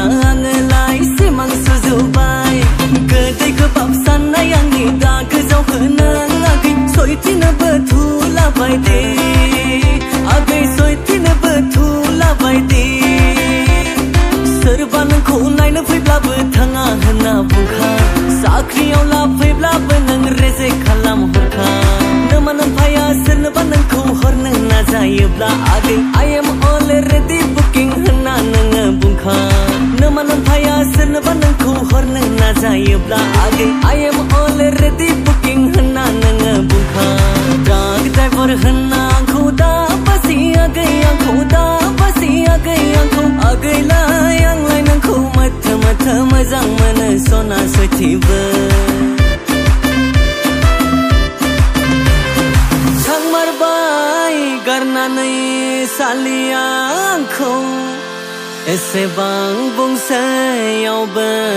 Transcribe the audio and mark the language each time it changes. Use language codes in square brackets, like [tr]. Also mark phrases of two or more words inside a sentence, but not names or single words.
[brx] आङोलाय सिमां सुजुबाय गोदै गोबाब साननाय आंनि दा गोजाव होनो आगै सयथिनोबो थुलाबाय दे आगै सयथिनोबो थुलाबाय दे सोरबा नोंखौ नायनो फैब्लाबो थाङा होनना बुंखा साख्रियाव लाफैब्लाबो नों रेजेक्ट खालामहरखा नोमा नोमफाया सोरनोबा नोंखौ हरनो नाजायोब्ला आगै [en] I am already [brx] booking होनना नोङो बुंखा नोमा नोमफाया सोरनोबा नोंखौ हरनो नाजायोब्ला आगै [en] I am already booking [brx] होनना नोङो बुंखा [en] truck driver [brx] होनना आंखौ दा बासियाखै आंखौ दा बासियाखै आंखौ आगैलाय आंलाय नोंखौ मोथो मोथो मोजां मोनो सना सयथिबो थांमारबाय गारनानै सालिया आंखौ एसेबां बुंसैयावबो